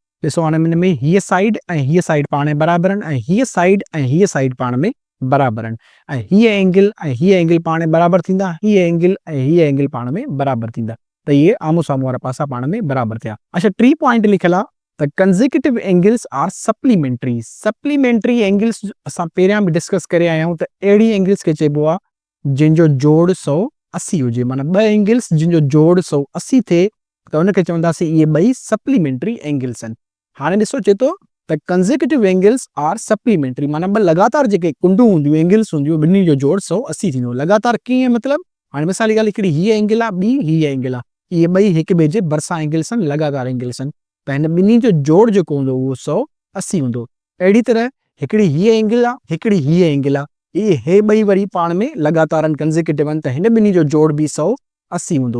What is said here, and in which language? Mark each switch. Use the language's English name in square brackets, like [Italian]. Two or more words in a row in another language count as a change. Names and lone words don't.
[Sindhi] ॾिसो, हाणे हिन में हीअ साइड ऐं हीअ साइड पाण में बराबरि आहिनि ऐं हीअ साइड ऐं हीअ साइड पाण में बराबरि आहिनि ऐं हीअ एंगल ऐं हीअ एंगल पाण में बराबरि थींदा, हीअ एंगल ऐं हीअ एंगल पाण में बराबरि थींदा। त इहे आम्हूं साम्हूं वारा पासा पाण में बराबरि थिया। अच्छा, 3 पॉइंट लिखियलु आहे त [English] consecutive angles are supplementary. supplementary angles [Sindhi] असां पहिरियां बि डिस्कस करे आया आहियूं त अहिड़ी एंगल्स खे चइबो आहे जंहिंजो जोड़ 180 हुजे। माना 2 एंगल्स जंहिंजो जोड़ 180 थिए त हुनखे चवंदासीं इहे ॿई [English] supplementary angles [Sindhi] आहिनि। हाणे ॾिसो, चए थो त [English] consecutive angles are supplementary, [Sindhi] माना 2 लगातार जेके कुंडूं हूंदियूं, एंगल्स हूंदियूं, ॿिन्ही जो जोड़ 180 थींदो। लगातार कीअं मतिलबु, हाणे मिसाल जी ॻाल्हि, हिकिड़ी हीअ एंगल आहे, ॿी हीअ एंगल आहे, इहे ॿई हिक ॿिए जे भरिसां एंगल्स आहिनि, लगातार एंगल्स आहिनि, त हिन ॿिन्ही जो जोड़ जेको हूंदो उहो 180 हूंदो। अहिड़ी तरह हिकिड़ी हीअ एंगल आहे, हिकिड़ी हीअ एंगल आहे, इहे ॿई वरी पाण में लगातार आहिनि, कंसेक्यूटिव आहिनि, त हिन ॿिन्ही जो जोड़ बि 180 हूंदो।